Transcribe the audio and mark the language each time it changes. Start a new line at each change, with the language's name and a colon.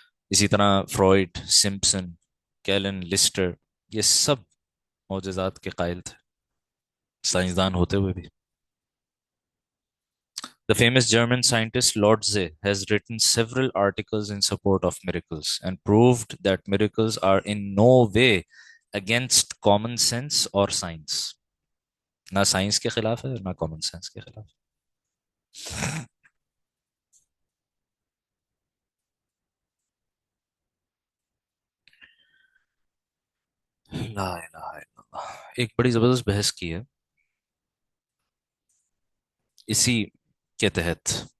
Urdu: اسی طرح fried, Simpson, کیلن، lustre, یہ سب معجزات کے قائل تھے، سائنسدان ہوتے ہوئے بھی.
English: The famous German scientist Lotze has written several articles in support of miracles and proved that miracles are in no way against common sense or science.
Urdu: نہ سائنس کے خلاف ہے نہ کامن سینس کے خلاف.
Arabic: لا الہ الا اللہ.
Urdu: ایک بڑی زبردست بحث کی ہے اسی کے تحت.